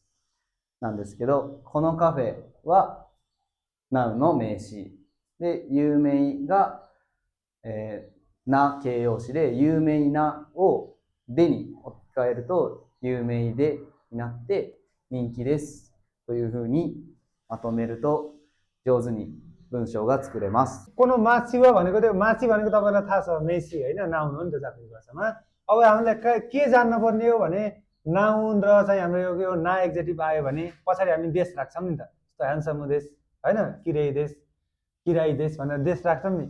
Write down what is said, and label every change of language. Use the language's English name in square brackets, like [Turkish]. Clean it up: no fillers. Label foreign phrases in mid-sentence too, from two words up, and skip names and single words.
[Japanese] なんですけど、このカフェはナウンの名詞で、有名が、な形容詞で、有名なをでに置き換えると、有名でになって人気ですというふうにまとめると上手に文章が作れます。 [Nepali] この माछी वा भनेको त्यो माछी भनेको तपाईँलाई थाहा छ मेसी होइन, नाउन हो नि त जापानिज भाषामा। अब हामीले के जान्न पर्ने हो भने नाउन र चाहिँ हाम्रो यो ना एक्जेक्टिभ आयो भने पछाडि हामी देश राख्छौँ नि त, जस्तो ह्यान्डसम देश होइन, [Japanese] 嫌いです [Nepali] भनेर देश राख्छौँ नि।